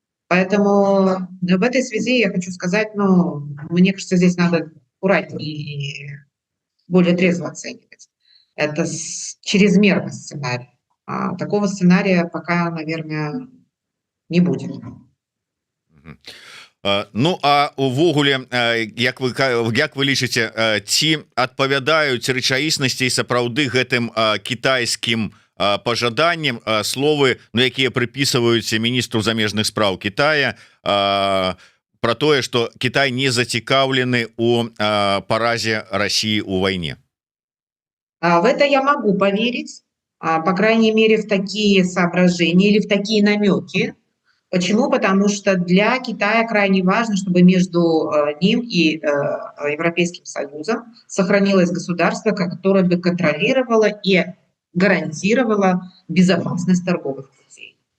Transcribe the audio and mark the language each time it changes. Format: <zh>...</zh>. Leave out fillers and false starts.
<ru>Поэтому в этой связи я хочу сказать, мне кажется, здесь надо аккуратнее и более трезво оценивать. Это чрезмерный сценарий. Такого сценария пока, наверное, не будет.</ru> <be>Ну а увогуле як вы лічыце, ці адпавядаюць рэчаіснасці і сапраўды гэтым кітайскім пожаданням словы, якія прыпісваюць міністру замежных спраў Китая про тое, что Китай не зацікаўлены у паразе России у войне?</be> <ru>В это я могу поверить, по крайней мере, в такие соображения или в такие намеки. Почему? Потому что для Китая крайне важно, чтобы между ним и Европейским Союзом сохранилось государство, которое бы контролировало и гарантировало безопасность торговых путей.</ru>